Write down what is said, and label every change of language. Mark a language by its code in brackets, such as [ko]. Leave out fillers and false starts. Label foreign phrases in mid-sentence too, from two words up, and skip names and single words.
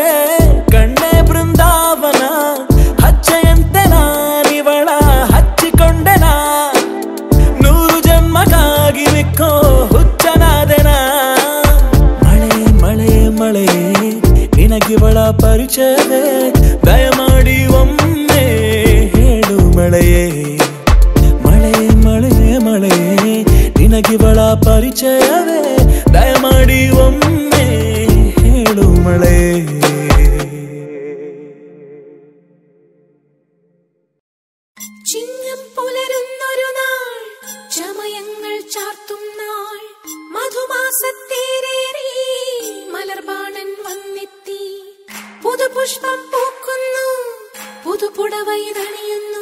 [kn] ಕಣ್ಣೆ ಬೃಂದಾವನ ಹಚ್ಚೆಯಂತೆ ನಾನಿವಳ ಹಚ್ಚಿಕೊಂಡೆನ 100 ಜನ್ಮಕ್ಕಾಗಿ ಮಿಕ್ಕೋ ಹುಚ್ಚನಾದೆನ ಮಳೆ ಮಳೆ ಮಳೆ ನಿನಗಿವಳ ಪರಿಚಯವೇ ದಯಮಾಡಿ ಒಮ್ಮೆ ಹೇಳು ಮಳೆಯೇ ಮಳೆ ಮಳೆ ಮಳೆ ನಿನಗಿವಳ ಪರಿಚಯವೇ ದಯಮಾಡಿ ಒಮ್ಮೆ ಹೇಳು മഴേ [ml] ചിങ്ങം പുലരുന്നൊരു നാൾ ചമയങ്ങൾ ചാർത്തും നാൾ മധുമാസത്തേരേറി മലർബാണൻ വന്നെത്തി പുതുപുഷ്പം പൂക്കുന്നു പുതുപുടവയിതണിയുന്നു